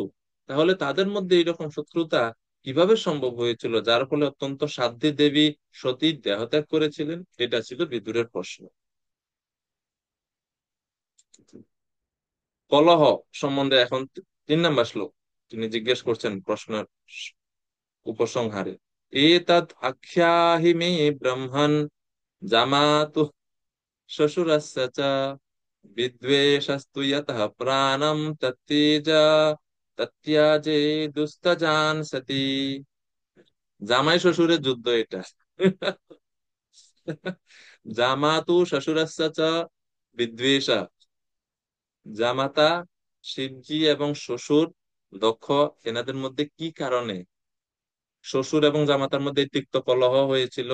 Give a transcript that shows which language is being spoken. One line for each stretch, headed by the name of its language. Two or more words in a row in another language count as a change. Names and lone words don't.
Bangla: তাহলে তাদের মধ্যে এইরকম শত্রুতা কিভাবে সম্ভব হয়েছিল, যার ফলে অত্যন্ত সাধ্বী দেবী সতী দেহত্যাগ করেছিলেন? এটা ছিল বিদুরের প্রশ্ন। কলহ সম্বন্ধে এখন 3 নম্বর শ্লোক তিনি জিজ্ঞেস করছেন প্রশ্নের উপসংহারে।
Sanskrit: এতৎ আখ্যাহি মে ব্রহ্মণ জামাতু শ্বশুরস্য চ বিদ্বেষস্তু ইয়তঃ প্রাণম তত্তেজা তত্যাজে দুস্তজান সতি।
Bangla: জামাই শ্বশুরের যুদ্ধ এটা।
Sanskrit: জামাতু শ্বশুরস্য চ বিদ্বেষা।
Bangla: জামাতা শিবজি এবং শ্বশুর দক্ষ, এনাদের মধ্যে কি কারণে শ্বশুর এবং জামাতার মধ্যে এই তিক্ত কলহ হয়েছিল?